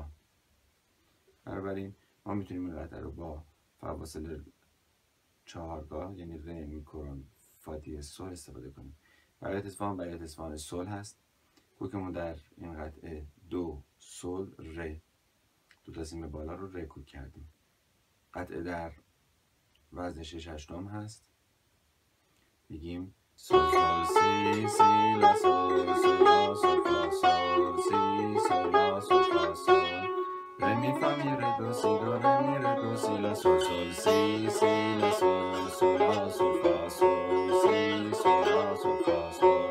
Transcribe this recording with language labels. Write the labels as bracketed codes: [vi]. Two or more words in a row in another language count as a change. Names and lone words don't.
[fa] بنابراین ما میتونیم این قطعه رو با فواصل چهارگاه یعنی ر، می کرون، فا دیز، سل استفاده کنیم. بیات اصفهان سل هست. کوکمون در این قطعه دو، سل، ر، دو تا سیم بالا رو ر کوک کردیم. قطعه در وزن 6/8 هست. میگیم سل سل سی سی لا سل سل لا سل فا سل سی سل لا سل فا سل ر می فا می ر دو سی دو ر می ر دو سی لا سل سل سی سی لا سل سل لا سل فا سل سی سل لا سل فا سل